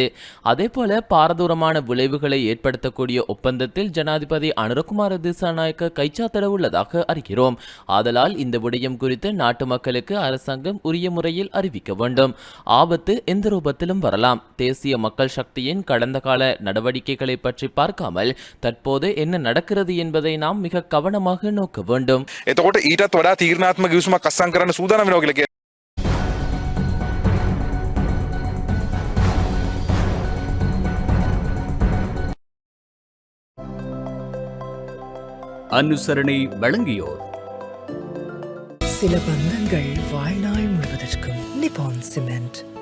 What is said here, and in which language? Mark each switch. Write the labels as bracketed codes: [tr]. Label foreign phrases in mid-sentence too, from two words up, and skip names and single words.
[ta] அதேபோல பாரதூரமான விளைவுகளை ஏற்படுத்தக்கூடிய ஒப்பந்தத்தில் ஜனாதிபதி அனுரகுமார திசாநாயக்க கைச்சாத்திட உள்ளதாக அறிகிறோம். ஆதலால் இந்த விடயம் குறித்து நாட்டு மக்களுக்கு அரசாங்கம் உரிய முறையில் அறிவிக்க வேண்டும். ஆபத்து எந்த ரூபத்திலும் வரலாம். தேசிய மக்கள் சக்தியின் கடந்த கால நடவடிக்கைகளை பற்றி பார்க்காமல் தற்போது என்ன நடக்கிறது என்பதை நாம் மிக கவனமாக நோக்க வேண்டும். [si] එතකොට ඊටත් වඩා තීරණාත්මක ගිවිසුමක් අත්සන් කරන්න සූදානම් වෙනවා කියලා කියන්නේ. [ta] அனுசரணை வழங்கியோர் சில பந்தங்கள் வாழ்நாள் முழுவதற்கும் நிப்பான் சிமெண்ட்.